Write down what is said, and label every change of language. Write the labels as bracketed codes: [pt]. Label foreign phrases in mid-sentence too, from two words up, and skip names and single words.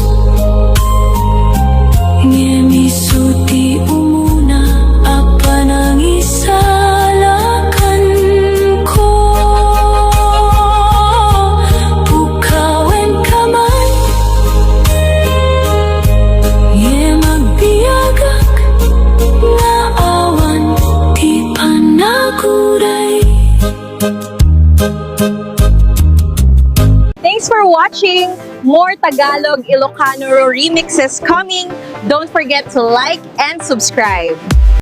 [ilo] ngemiso ti umuna a panangisalakan ko pukawen kaman ngemagbiyagak nga awan ti panaguray. [en] Thanks for watching! More Tagalog Ilocano remixes coming. Don't forget to like and subscribe.